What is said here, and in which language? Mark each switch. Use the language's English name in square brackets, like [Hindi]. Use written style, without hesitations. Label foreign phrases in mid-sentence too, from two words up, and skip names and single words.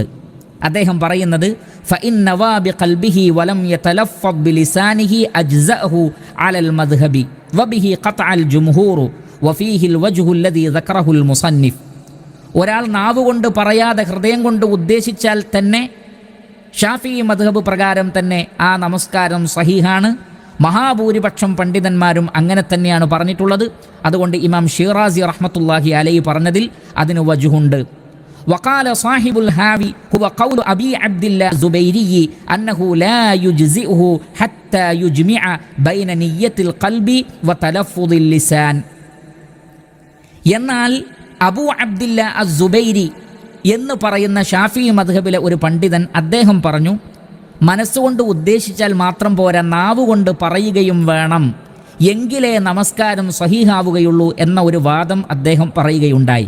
[Arabic] അദ്ദേഹം പറയുന്നത് فإن نوى بقلبه ولم يتلفظ بلسانه أجزأه على المذهب وبه قطع الجمهور وفيه الوجه الذي ذكره المصنف, [Malayalam] ഒരാൾ നാവ് കൊണ്ട് പറയാതെ ഹൃദയം കൊണ്ട് ഉദ്ദേശിച്ചാൽ തന്നെ ഷാഫിഈ മദ്ഹബ് പ്രകാരം തന്നെ ആ നമസ്കാരം സഹീഹാണ്. മഹാഭൂരിപക്ഷം പണ്ഡിതന്മാരും അങ്ങനെ തന്നെയാണ് പറഞ്ഞിട്ടുള്ളത്. അതുകൊണ്ട് ഇമാം ഷിറാസി [Arabic] رحمة الله عليه [Malayalam] പറഞ്ഞതിൽ അതിന് വജ്ഹുണ്ട്. [Arabic] وقال صاحب الهاوي هو قول أبي عبد الله الزبيري أنه لا يجزئه حتى يجمع بين نية القلب وتلفظ اللسان. [Malayalam] എന്നാൽ അബൂ അബ്ദില്ല അസ്സുബൈരി എന്ന് പറയുന്ന ഷാഫി മദ്ഹബിലെ ഒരു പണ്ഡിതൻ, അദ്ദേഹം പറഞ്ഞു, മനസ്സുകൊണ്ട് ഉദ്ദേശിച്ചാൽ മാത്രം പോരാ, നാവുകൊണ്ട് പറയുകയും വേണം, എങ്കിലേ നമസ്കാരം സഹീഹാവുകയുള്ളൂ എന്ന ഒരു വാദം അദ്ദേഹം പറയുകയുണ്ടായി.